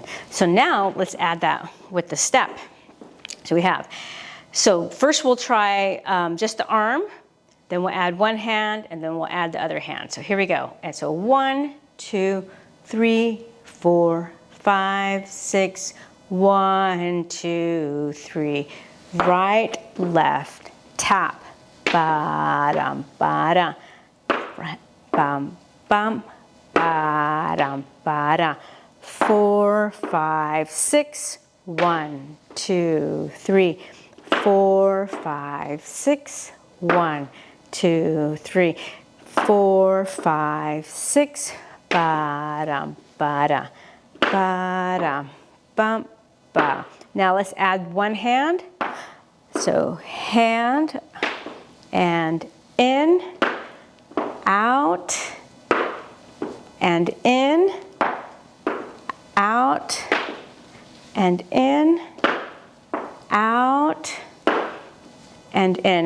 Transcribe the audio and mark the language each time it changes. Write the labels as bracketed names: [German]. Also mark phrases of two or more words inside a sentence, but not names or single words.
[English] So now let's add that with the step. So we have, so first we'll try just the arm, then we'll add one hand, and then we'll add the other hand. So here we go. And so 1, 2, 3, 4, 5, 6, 1, 2, 3. Right, left, tap, ba-dum, ba-da. Right, bum, bum, ba-dum, ba-da. 4, 5, 6. 1, 2, 3. 4, 5, 6. 1, 2, 3. 4, 5, 6. Ba-dum, ba-da. Ba-dum, bum, ba. Now let's add one hand. So hand and in, out and in, out and in, out and in.